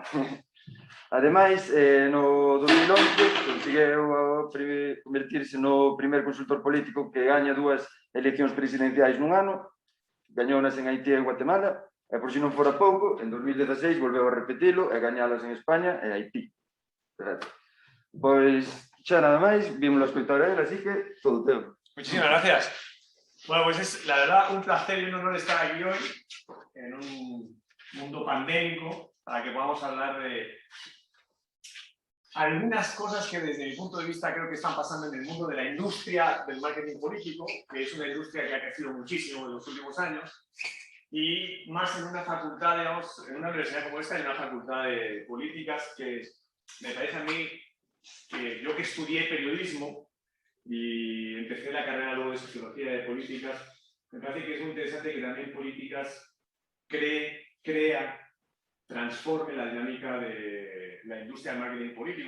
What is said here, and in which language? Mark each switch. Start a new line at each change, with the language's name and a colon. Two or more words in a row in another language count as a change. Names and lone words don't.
Galician: Ademais, no 2011 conseguiu convertirse no primer consultor político que gaña 2 eleccións presidenciais nun ano, gañounas en Haití e Guatemala, e por si non fora pouco, en 2016 volveu a repetilo e gañalas en España e Haití. Pois, xa nada máis, vimos a escoitar a él, así que todo teu.
Spanish: Muchísimas gracias. Bueno, pues es la verdad un placer y un honor estar aquí hoy en un mundo pandémico para que podamos hablar de algunas cosas que desde mi punto de vista creo que están pasando en el mundo de la industria del marketing político, que es una industria que ha crecido muchísimo en los últimos años, y más en una facultad, digamos, en una universidad como esta, en una facultad de políticas, que me parece a mí que yo que estudié periodismo y empecé la carrera luego de sociología de políticas, me parece que es muy interesante que también políticas transforme la dinámica de la industria del marketing político.